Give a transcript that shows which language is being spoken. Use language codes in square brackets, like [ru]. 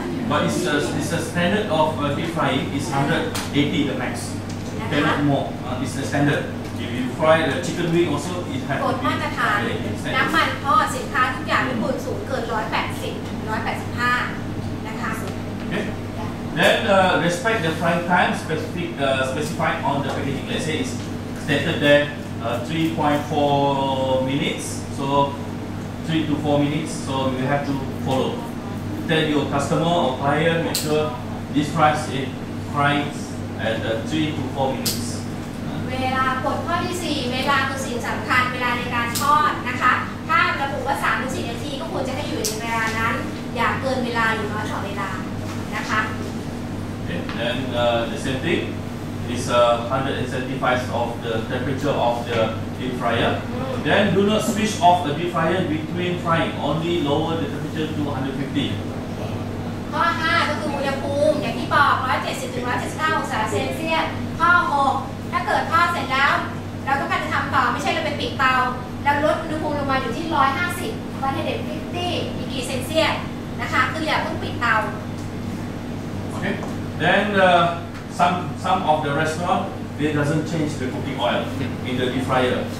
[en] But it's a standard of deep frying is 180 the max. Cannot more. It's the standard. If you fry the chicken wing also, it has ก to ฎ be [th] มาตรฐาน [en] standard. [th] น้ำมันทอดสินค้าทุกอย่างไม่ควรสูงเกิน 180 185 นะคะ [en] Okay. Then respect the frying time specified on the packaging. Let's say it's stated there 3.4 minutes. So 3 to 4 minutes. So you have to follow. Tell your customer or client make sure this fries is fried at 3 to 4 minutes. [th] เวลากฎข้อที่ 4 เวลาคือสิ่งสำคัญเวลาในการทอดนะคะ ถ้าระบุว่า 3-4 นาทีก็ควรจะให้อยู่ในเวลานั้น อย่าเกินเวลาหรือน้อยกว่าเวลานะคะ [en] Okay. Then the same thing is 175 of the temperature of the deep fryer. Then do not switch off the deep fryer between frying. Only lower the temperature to 150. [th] ข้อ 5 ก็คืออุณหภูมิอย่างที่บอก 170 ถึง 175 องศาเซลเซียส ข้อ 6 ถ้าเกิดทอดเสร็จแล้ว เราต้องการจะทำต่อไม่ใช่เราไปปิดเตาแล้วลดอุณหภูมิลงมาอยู่ที่ 150 150 ดีเซลเซียสนะคะคืออย่าเพิ่งปิดเตา [en] Okay. Then some of the restaurant they doesn't change the cooking oil in the deep fryer.